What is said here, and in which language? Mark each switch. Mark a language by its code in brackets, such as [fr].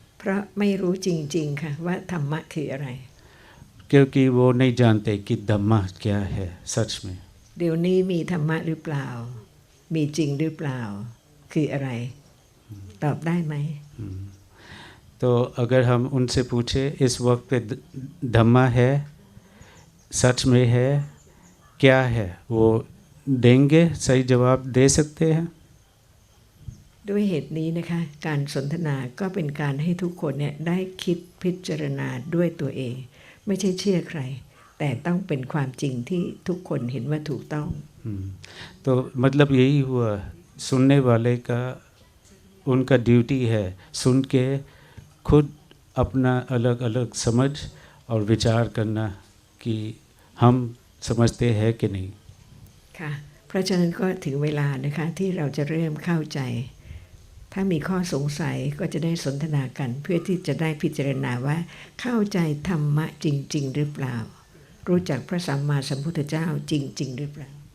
[th] เพราะไม่รู้จริงๆค่ะว่าธรรมะคืออะไร [hi] क्योंकि वो नहीं जानते कि धम्मा क्या है सच में। [th] เดี๋ยวนี้มีธรรมะหรือเปล่ามีจริงหรือเปล่าคืออะไรตอบได้ไหม [hi] तो अगर हम उनसे पूछे इस वक्त पे धम्मा है, सच में है, क्या है, वो देंगे, सही जवाब दे सकते हैं। [th] ด้วยเหตุนี้นะคะการสนทนาก็เป็นการให้ทุกคนเนี่ยได้คิดพิจารณาด้วยตัวเองไม่ใช่เชื่อใครแต่ต้องเป็นความจริงที่ทุกคนเห็นว่าถูกต้อง [hi] तो मतलब यही हुआ सुनने वाले का उनका ड्यूटी है सुन के खुद अपना अलग अलग समझ और विचार करना कि हम समझते हैं कि नहीं। [th] ค่ะเพราะฉะนั้นก็ถึงเวลานะคะที่เราจะเริ่มเข้าใจถ้ามีข้อสงสัยก็จะได้สนทนากันเพื่อที่จะได้พิจารณาว่าเข้าใจธรรมะจริงๆหรือเปล่ารู้จักพระสัมมาสัมพุทธเจ้าจริงๆหรือเปล่า